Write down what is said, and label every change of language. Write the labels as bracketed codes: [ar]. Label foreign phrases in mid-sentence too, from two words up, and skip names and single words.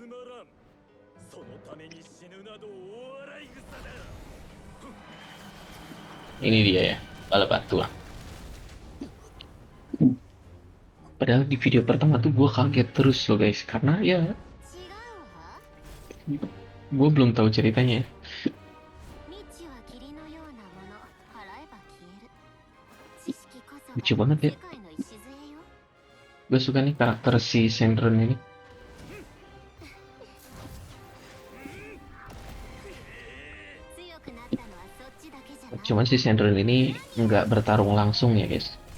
[id] Ini dia ya, bala batu lah. Padahal di video pertama tuh gue kaget terus loh guys, karena ya [ja] 違うわ。 [id] gue belum tahu ceritanya. [ja] 未知は霧のようなもの、払えば消える。知識こそが [id] Lucu banget ya. [ja] 世界の礎よ。 [id] Gue suka nih karakter si Sandron ini. [ja] 強くなったのはそっちだけじゃない。 [id] Cuman si Sandron ini nggak bertarung langsung ya guys.